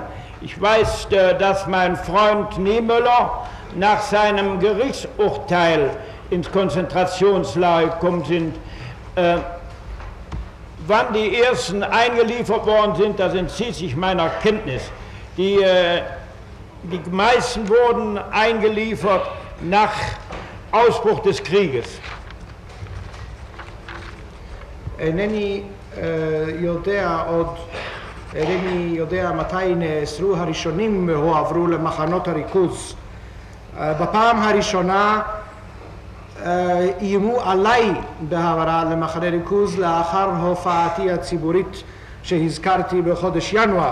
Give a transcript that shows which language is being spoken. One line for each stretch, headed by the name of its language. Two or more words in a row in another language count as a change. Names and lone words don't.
German: Ich weiß, dass mein Freund Niemöller nach seinem Gerichtsurteil ins Konzentrationslager gekommen sind. Wann die ersten eingeliefert worden sind, das entzieht sich meiner Kenntnis. Die meisten wurden eingeliefert nach Ausbruch des Krieges.
Hebrew: אינני יודע מתי נאסרו הראשונים הועברו למחנות הריכוז. בפעם הראשונה איימו עליי בהעברה למחנה ריכוז לאחר הופעתי הציבורית שהזכרתי בחודש ינואר.